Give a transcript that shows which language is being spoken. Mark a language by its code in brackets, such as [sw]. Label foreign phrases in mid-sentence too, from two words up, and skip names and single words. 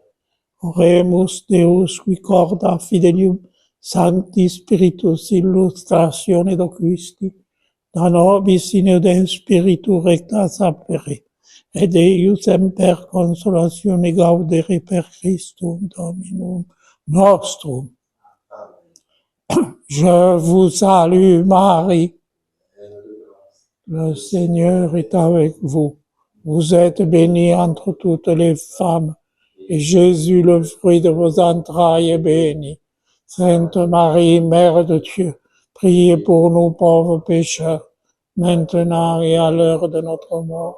[la] Oremus Deus qui corda fidelium, Sancti Spiritus illustratione docuisti, da nobis in spiritu recta sapere, et Eius semper consolatione gaudere per Christum Dominum nostrum. [fr] Je vous salue Marie, le Seigneur est avec vous. Vous êtes bénie entre toutes les femmes, et Jésus, le fruit de vos entrailles, est béni. Sainte Marie, Mère de Dieu, priez pour nous pauvres pécheurs, maintenant et à l'heure de notre mort.